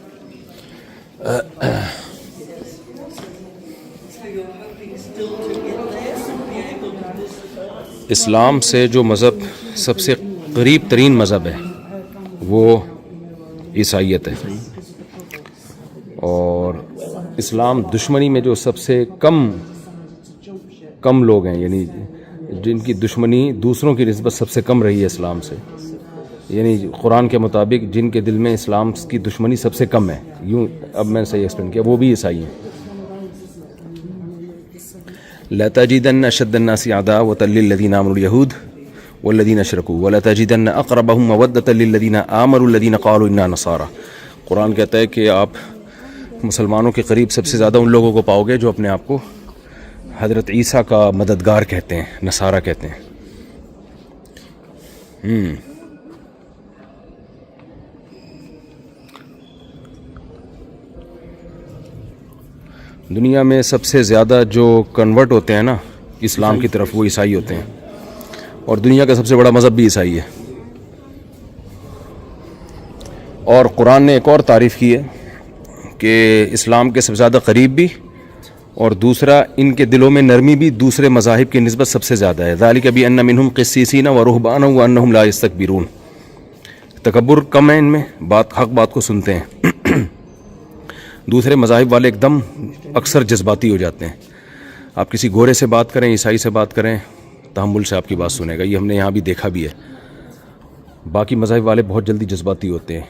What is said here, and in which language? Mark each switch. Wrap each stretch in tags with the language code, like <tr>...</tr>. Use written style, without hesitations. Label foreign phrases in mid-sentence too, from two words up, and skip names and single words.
<en>So you're hoping still to get</en> <ur>اسلام سے جو مذہب سب سے قریب ترین مذہب ہے وہ عیسائیت ہے، اور اسلام دشمنی میں جو سب سے کم لوگ ہیں، یعنی جن کی دشمنی دوسروں کی نسبت سب سے کم رہی ہے اسلام سے، یعنی قرآن کے مطابق جن کے دل میں اسلام کی دشمنی سب سے کم ہے، یوں اب میں نے صحیح ایکسپلین کیا، وہ بھی عیسائی ہیں.</ur> <ar>لتجدن أشد الناس عداوة للذين آمنوا اليهود والذين أشركوا ولتجدن أقربهم مودة للذين آمنوا الذين قالوا إنا نصارى.</ar> <ur>قرآن کہتا ہے کہ آپ مسلمانوں کے قریب سب سے زیادہ ان لوگوں کو پاؤ گے جو اپنے آپ کو حضرت عیسیٰ کا مددگار کہتے ہیں، نصاریٰ کہتے ہیں. دنیا میں سب سے زیادہ جو کنورٹ ہوتے ہیں نا اسلام کی طرف، وہ عیسائی ہوتے ہیں، اور دنیا کا سب سے بڑا مذہب بھی عیسائی ہے. اور قرآن نے ایک اور تعریف کی ہے کہ اسلام کے سب سے زیادہ قریب بھی، اور دوسرا ان کے دلوں میں نرمی بھی دوسرے مذاہب کی نسبت سب سے زیادہ ہے.</ur> <ar>ذلك بأن منهم قسيسين ورهبان وأنهم لا يستكبرون.</ar> <ur>تکبر کم ہے ان میں، حق بات کو سنتے ہیں. دوسرے مذاہب والے ایک دم اکثر جذباتی ہو جاتے ہیں. آپ کسی گورے سے بات کریں، عیسائی سے بات کریں، تحمل سے آپ کی بات سنے گا. یہ ہم نے یہاں بھی دیکھا بھی ہے۔ باقی مذاہب والے بہت جلدی جذباتی ہوتے ہیں.</ur>